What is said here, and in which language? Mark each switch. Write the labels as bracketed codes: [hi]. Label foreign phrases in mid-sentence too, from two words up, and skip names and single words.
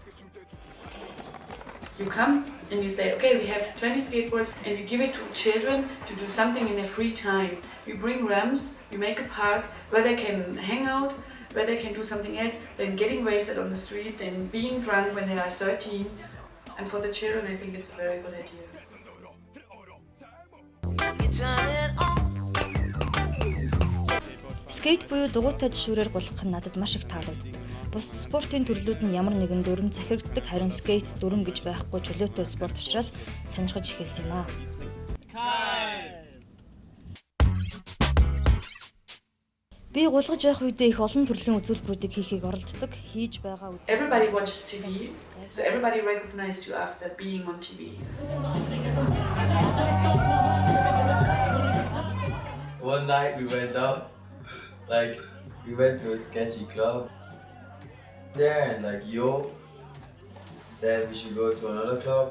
[en] You come and you say, okay, we have 20 skateboards, and you give it to children to do something in their free time. You bring ramps, you make a park where they can hang out, where they can do something else than getting wasted on the street, than being drunk when they are 13. And for the children, I think it's a very good idea. [mn] Скейт буюу дугуйтай жишүүрээр гулгах нь надад маш их таалагддаг. Бус спортын төрлүүд нь ямар нэгэн дүрм захирагддаг, харин скейт дүрм гэж байхгүй чөлөөтэй спорт учраас сонирхож эхэлсэн юм аа. Би гулгаж байх үедээ их олон төрлийн үзүүлбэрүүдийг хийхийг оролддог, хийж байгаа үзүүлбэр. [en] Everybody watches TV, so everybody recognizes you after being on TV. One night we went out, like we went to a sketchy club there, and like Yo said we should go to another club.